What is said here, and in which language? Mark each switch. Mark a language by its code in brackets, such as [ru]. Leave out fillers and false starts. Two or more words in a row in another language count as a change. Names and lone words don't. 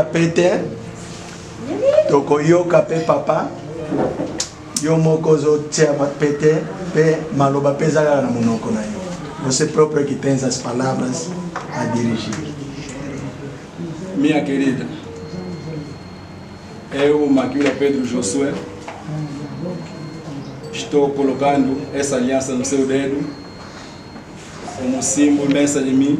[ln] pete, tokoyoka pe papa, yo moko zotia pete, pe maloba pezala na monoko na yo. [pt] Você próprio que tem as palavras a dirigir. Minha querida, eu, Maquila Pedro Josué, estou colocando essa aliança no seu dedo como símbolo imensa de mim.